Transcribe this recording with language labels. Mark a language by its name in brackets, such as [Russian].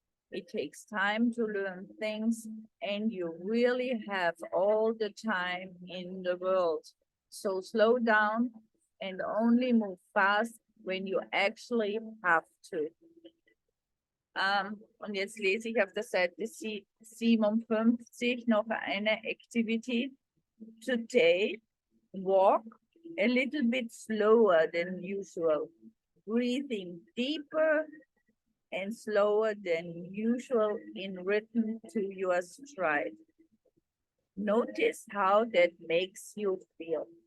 [English] It takes time to learn things, and you really have all the time in the world. So slow down and only move fast when you actually have to. [German] Und jetzt lese ich auf der Seite 57 noch eine Activity. [English] Today, walk a little bit slower than usual, breathing deeper and slower than usual in rhythm to your stride. Notice how that makes you feel.